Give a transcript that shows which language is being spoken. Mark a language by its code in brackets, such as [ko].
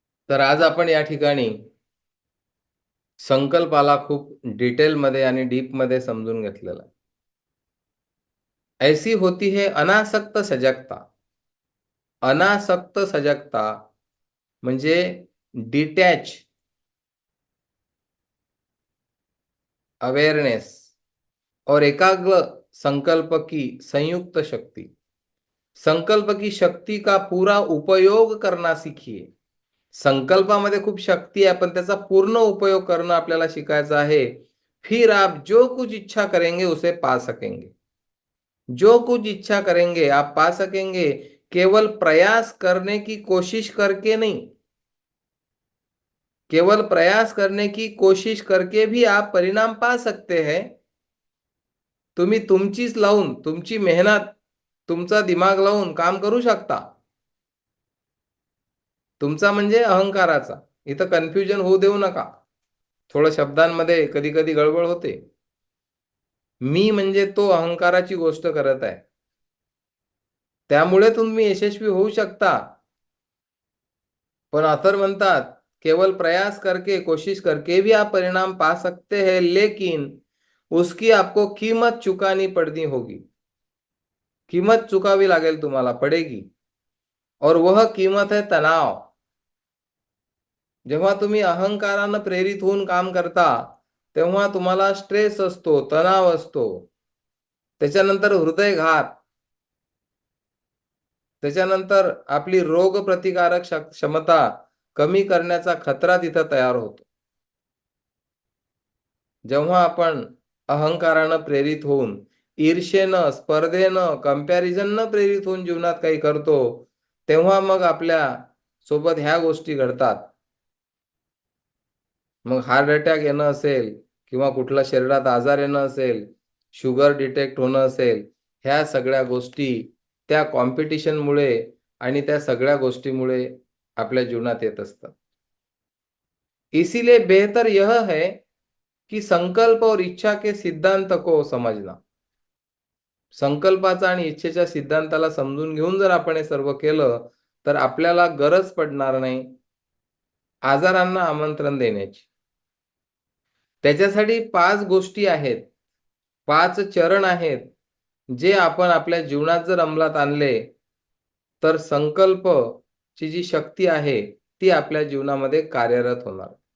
[mr] तर आज आपण या ठिकाणी संकल्पाला खूप डिटेलमध्ये आणि डीपमध्ये समजून घेतलेलं आहे. [hi] ऐसी होती है अनासक्त सजगता. [mr] अनासक्त सजगता म्हणजे डिटॅच अवेयरनेस [hi] और एकाग्र संकल्प की संयुक्त शक्ति. संकल्प की शक्ति का पूरा उपयोग करना सीखिए. [mr] संकल्पामध्ये खूप शक्ती आहे, पण त्याचा पूर्ण उपयोग करणं आपल्याला शिकायचं आहे. [hi] फिर आप जो कुछ इच्छा करेंगे उसे पा सकेंगे. जो कुछ इच्छा करेंगे आप पा सकेंगे. केवल प्रयास करने की कोशिश करके नहीं, केवल प्रयास करने की कोशिश करके भी आप परिणाम पा सकते हैं. [mr] तुम्ही तुमचीच लावून, तुमची मेहनत, तुमचा दिमाग लावून काम करू शकता. तुमचा म्हणजे अहंकाराचा. इथं कन्फ्युजन होऊ देऊ नका. थोडं शब्दांमध्ये कधी-कधी गडबड होते. मी म्हणजे तो अहंकाराची गोष्ट करत आहे. त्यामुळे तुम्ही यशस्वी होऊ शकता. पण ऑथर म्हणतात, [hi] केवल प्रयास करके, कोशिश करके भी आप परिणाम पा सकते हैं, लेकिन उसकी आपको कीमत चुकानी पड़नी होगी. [mr] कीमत चुकावी लागेल तुम्हाला, [hi] पडेगी. और वह कीमत है तणाव. [mr] जेव्हा तुम्ही अहंकारानं प्रेरित होऊन काम करता, तेव्हा तुम्हाला स्ट्रेस असतो, तणाव असतो. त्याच्यानंतर हृदयघात. त्याच्यानंतर आपली रोगप्रतिकारक क्षमता कमी करण्याचा खतरा तिथं तयार होतो. जेव्हा आपण अहंकारानं प्रेरित होऊन, ईर्षेनं, स्पर्धेनं, कंपॅरिझननं प्रेरित होऊन जीवनात काही करतो, तेव्हा मग आपल्या सोबत ह्या गोष्टी घडतात. मग हार्ट अटॅक येणं असेल किंवा कुठला शरीरात आजार येणं असेल, शुगर डिटेक्ट होणं असेल, ह्या सगळ्या गोष्टी त्या कॉम्पिटिशनमुळे आणि त्या सगळ्या गोष्टीमुळे आपल्या जीवनात येत असतात. [hi] इसीलिए बेहतर यह है की संकल्प और इच्छा के सिद्धांत को समजना. [mr] संकल्पाचा आणि इच्छेच्या सिद्धांताला समजून घेऊन जर आपण हे सर्व केलं, तर आपल्याला गरज पडणार नाही आजारांना आमंत्रण देण्याची. त्याच्यासाठी 5 गोष्टी आहेत, 5 चरण आहेत, जे आपण आपल्या जीवनात जर अंमलात आणले, तर संकल्पची जी शक्ती आहे, ती आपल्या जीवनामध्ये कार्यरत होणार.